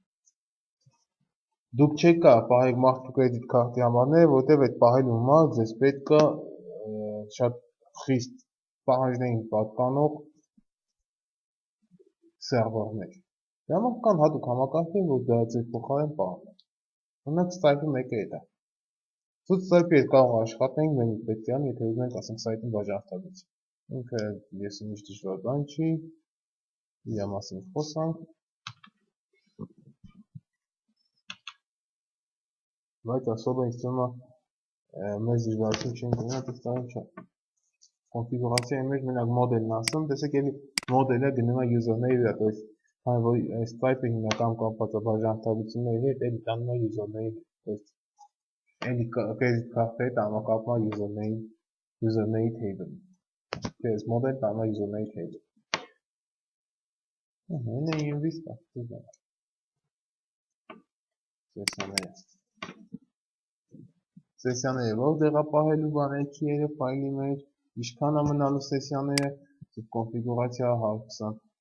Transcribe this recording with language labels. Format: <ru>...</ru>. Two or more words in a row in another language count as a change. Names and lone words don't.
<hy>Դուք չեք կարող պահեք մարդու կրեդիտ քարտի համարները, որտեղ այդ պահելու համար ձեզ պետք է շատ խիստ պահանջներին պատկանող սերվերներ։ Դրա համար կան հատուկ համակարգեր, որ դա ձեր փոխարեն պահում են։ Օրինակ Stripe-ը մեկը է դա։ Ցույց Stripe-ի հետ կարող աշխատենք, մենք պետք է անի, եթե ուզում ենք, ասենք սայթին բաժանորդագրություն։ Ինքը ես ինչ դժվար բան չի, իր մասին խոսանք։ Բայց особо ինձ թվում է մեծ դժվարություն չեն գնա, այդպես տարին չէ։ Կոնֆիգուրացիայի մեջ մենակ մոդելն ասում, տեսեք էլի մոդելը գնում է user-ների վրա,</hy> <ru>то есть</ru> <hy>քանի որ այս type-ը հիմնական կապված է բաժանորդագրությունների հետ, էլի տանում է user-ների,</hy> <ru>то есть</ru> <hy>էլի</hy> <en>credit card-ի</en> <hy>հետ համակապվում է user-ների table-ը։ Այս մոդել տանում է user-ների table։ Հենց է invest է, դու սեսիաները։ Սեսիաները ով տեղապահելու բանեքիերը ֆայլի մեջ, ինչքան է մնալու սեսիաները, կոնֆիգուրացիա 120</hy>